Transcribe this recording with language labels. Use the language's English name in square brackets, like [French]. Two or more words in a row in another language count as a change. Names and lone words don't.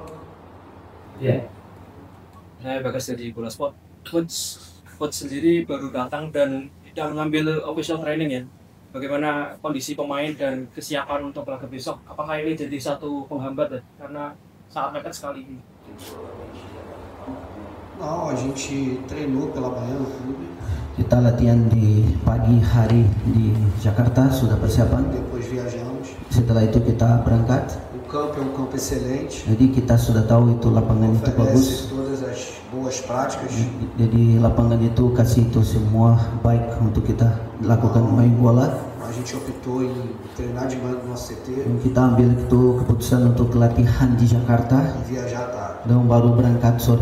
[Indonesian] Iya. Saya Bagas dari Bola Sport. Coach sendiri baru datang dan tidak mengambil [English] official training [Indonesian] ya. Bagaimana kondisi pemain dan kesiapan untuk laga besok? Apakah ini jadi satu penghambat ya? Karena sangat mepet sekali ini. [Portuguese] Não, a gente treinou pela manhã no clube. [Indonesian] Kita latihan di pagi hari di Jakarta, sudah persiapan. [Portuguese] Depois viajamos. [Indonesian] Setelah itu kita berangkat. [Portuguese] O campo é um campo excelente. [Indonesian] Jadi kita sudah tahu itu lapangan itu bagus. [Portuguese] Oferece todas as boas práticas. [Indonesian] Jadi lapangan itu kasih itu semua baik untuk kita lakukan main bola. [Portuguese] A gente optou em treinar de manhã no nosso CT. [Indonesian] Kita ambil itu keputusan untuk latihan di Jakarta [Portuguese] E viajar à tarde. [Indonesian] dan baru berangkat sore.